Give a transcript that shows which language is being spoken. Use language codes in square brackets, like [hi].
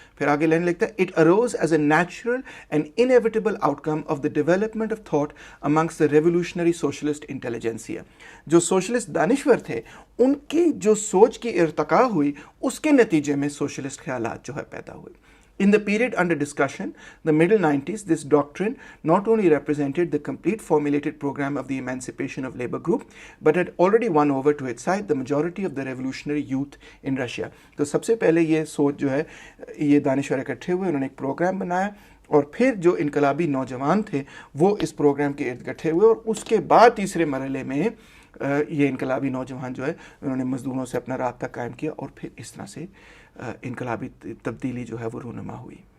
[ur] پھر آگے لائن لکھتا ہے [en] It arose as a natural and inevitable outcome of the development of thought amongst the revolutionary socialist intelligentsia. [ur] جو socialist دانشور تھے ان کی جو سوچ کی ارتقاء ہوئی اس کے نتیجے میں سوشلسٹ خیالات جو ہے پیدا ہوئے. [en] In the period under discussion, the middle 90s, this doctrine not only represented the complete formulated program of the emancipation of labor group, but had already won over to its side the majority of the revolutionary youth in Russia. [ur] تو سب سے پہلے یہ سوچ جو ہے یہ دانشور اکٹھے ہوئے، انہوں نے ایک پروگرام بنایا اور پھر جو انقلابی نوجوان تھے وہ اس پروگرام کے ارد اکٹھے ہوئے، اور اس کے بعد تیسرے مرحلے میں یہ انقلابی نوجوان جو ہے انہوں نے مزدوروں سے اپنا رابطہ قائم کیا اور پھر اس طرح سے انقلابی تبدیلی جو ہے وہ رونما ہوئی.